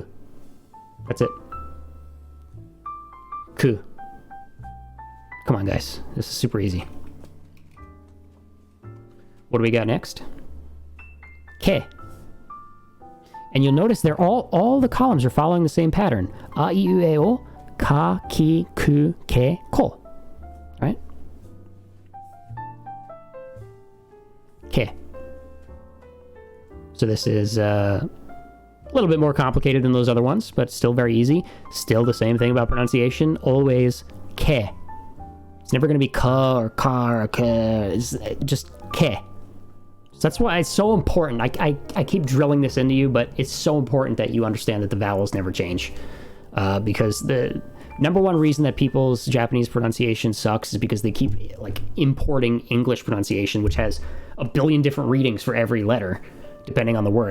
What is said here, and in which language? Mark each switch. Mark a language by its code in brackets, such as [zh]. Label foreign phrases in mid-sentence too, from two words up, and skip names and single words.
[en] That's it. Ku. Come on, guys. This is super easy. What do we got next? Ke. And you'll notice they're all the columns are following the same pattern. [ja] A, I, U, E, O, ka, ki, ku, ke, ko. [en] Right? Ke. So this is a little bit more complicated than those other ones, but still very easy. Still the same thing about pronunciation. Always ke. It's never going to be ka or ka or ke. It's just ke. So that's why it's so important. I keep drilling this into you, but it's so important that you understand that the vowels never change. Because the number one reason that people's Japanese pronunciation sucks is because they keep like importing English pronunciation, which has a billion different readings for every letter, depending on the word.